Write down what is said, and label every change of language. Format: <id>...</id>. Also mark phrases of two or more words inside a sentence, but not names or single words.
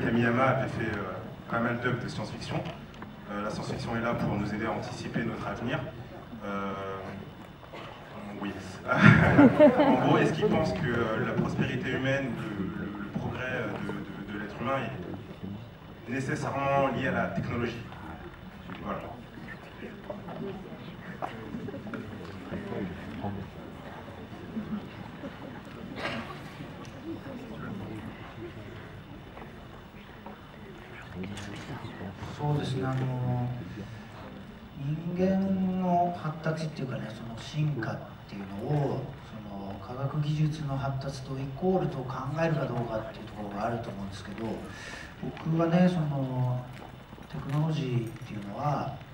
<fr>Kamiyama avait fait pas mal d'œuvres de science-fiction. La science-fiction est là pour nous aider à anticiper notre avenir. Oui. En gros, est-ce qu'il pense que la prospérité humaine, le progrès de l'être humain est nécessairement lié à la technologie? Voilà.</fr> <ja>そうですね、人間の発達っていうかね、その進化っていうのを科学技術の発達とイコールと考えるかどうかっていうところがあると思うんですけど、僕はね、 テクノロジーっていうのは</ja>